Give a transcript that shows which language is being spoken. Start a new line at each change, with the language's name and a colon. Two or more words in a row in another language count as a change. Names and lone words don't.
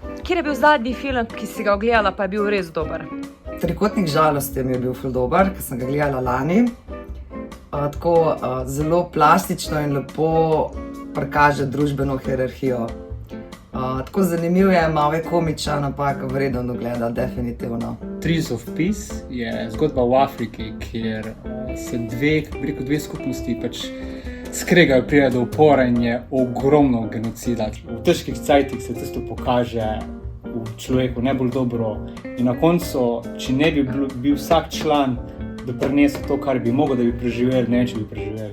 Slovenian: Kjer je bil zadnji film, ki si ga ogledala, pa je bil res dober? Trikotnik žalosti mi je bil ful dober, ker sem ga gledala lani. Tako zelo plastično in lepo prikaže družbeno hierarhijo. Tako zanimiv je, malo je komičen, ampak vreden ogleda, definitivno. Trees of Peace je zgodba v Afriki, kjer se dve skupnosti skregajo, pride do upora in je ogromno genocida. V težkih cajtih se tisto pokaže v človeku najbolj dobro in na koncu, če ne bi bil vsak član doprinesel to, kar bi mogel, da bi preživeli, ne če bi preživeli.